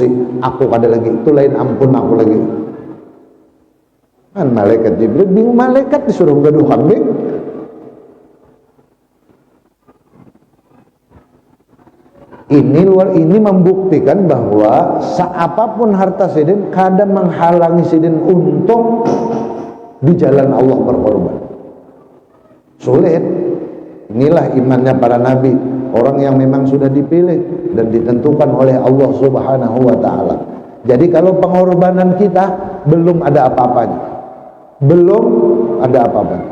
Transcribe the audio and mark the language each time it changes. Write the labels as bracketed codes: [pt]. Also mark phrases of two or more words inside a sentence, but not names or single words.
[bjn] Aku kada lagi, itu lain ampun aku lagi. Kan malaikat Jibril bingung, malaikat disuruh gaduh kambing. [id] Ini membuktikan bahwa seapapun harta sidin kadang menghalangi sidin untuk di jalan Allah berkorban. Sulit. Inilah imannya para nabi, orang yang memang sudah dipilih dan ditentukan oleh Allah [ar] سبحانه وتعالى. [id] Jadi kalau pengorbanan kita belum ada apa-apanya. Belum ada apa-apanya.